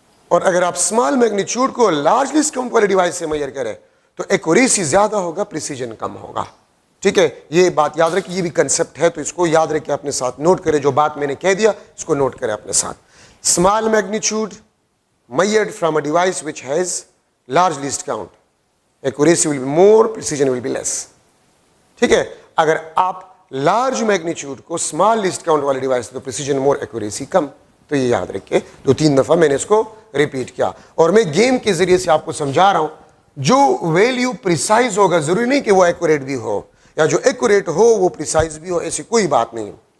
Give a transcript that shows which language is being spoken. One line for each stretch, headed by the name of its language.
Urdu: اور اگر آپ اسمال میگنیچیوڈ کو لارج لیسٹ کاؤنٹ والے ڈیوائس سے میئر کریں تو ایکوریسی زیادہ ہوگا, پریسیجن کم ہوگا. ٹھیک ہے, یہ بات یاد رکھیں, یہ بھی کنسپٹ ہے, تو اس کو یاد رکھیں, اپنے ساتھ نوٹ کریں. جو بات میں نے کہہ دیا اس کو نوٹ کریں اپنے ساتھ.
English: Small magnitude measured from a device which has large least count, accuracy will be more, precision will be less.
Urdu: ٹھیک ہے, اگر آپ لارج میگنیچیوڈ کو اسمال لیسٹ کاؤنٹ والے ڈیوائس تو پریسیجن مور, ایکوریسی کم. تو یہ یاد رکھیں, 2-3 دفعہ میں نے اس کو ریپیٹ کیا, اور میں گیم کے ذریعے سے آپ کو سمجھا رہا ہوں. جو ویلیو پریسائز ہوگا ضروری نہیں کہ وہ ایکوریٹ بھی ہو, یا جو ایکوریٹ ہو وہ پریسائز بھی ہو, ایسی کوئی بات نہیں.